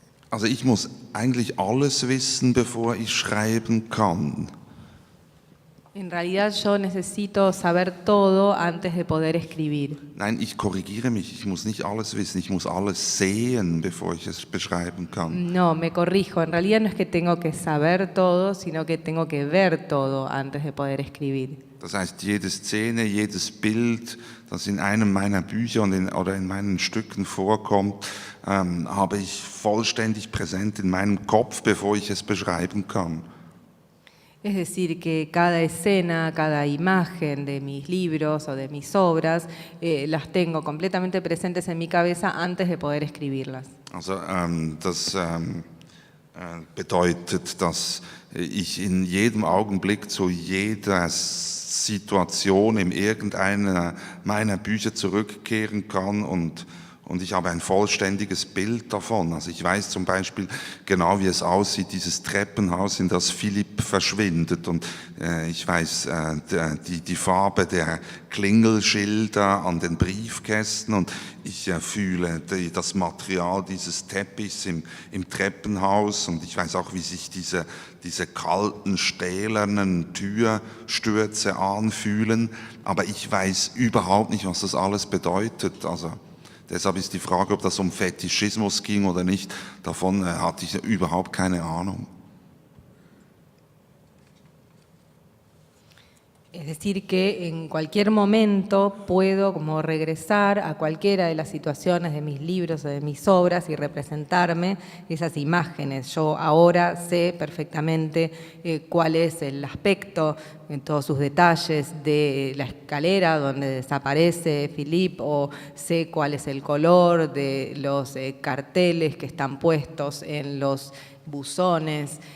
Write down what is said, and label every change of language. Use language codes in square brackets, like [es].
[de] Also ich muss eigentlich alles wissen, bevor ich schreiben kann. [es] En realidad yo necesito saber todo antes de poder escribir. [de] Nein, ich korrigiere mich, ich muss nicht alles wissen, ich muss alles sehen, bevor ich es beschreiben kann. [es] No, me corrijo. En realidad no es que tengo que saber todo, sino que tengo que ver todo antes de poder escribir. [de] Das heißt, jede Szene, jedes Bild, das in einem meiner Bücher oder in meinen Stücken vorkommt, habe ich vollständig präsent in meinem Kopf, bevor ich es beschreiben kann. [es] Es decir, que cada escena, cada imagen de mis libros o de mis obras, las tengo completamente presentes en mi cabeza antes de poder escribirlas. [de] Also das bedeutet, dass ich in jedem Augenblick zu jeder Situation in irgendeiner meiner Bücher zurückkehren kann und ich habe ein vollständiges Bild davon. Also ich weiß zum Beispiel genau, wie es aussieht, dieses Treppenhaus, in das Philipp verschwindet. Und ich weiß die Farbe der Klingelschilder an den Briefkästen und ich fühle das Material dieses Teppichs im Treppenhaus und ich weiß auch, wie sich diese kalten, stählernen Türstürze anfühlen. Aber ich weiß überhaupt nicht, was das alles bedeutet. Also deshalb ist die Frage, ob das um Fetischismus ging oder nicht, davon hatte ich überhaupt keine Ahnung. [es] Es decir, que en cualquier momento puedo como regresar a cualquiera de las situaciones de mis libros o de mis obras y representarme esas imágenes. Yo ahora sé perfectamente cuál es el aspecto en todos sus detalles de la escalera donde desaparece Philippe, o sé cuál es el color de los carteles que están puestos en los buzones.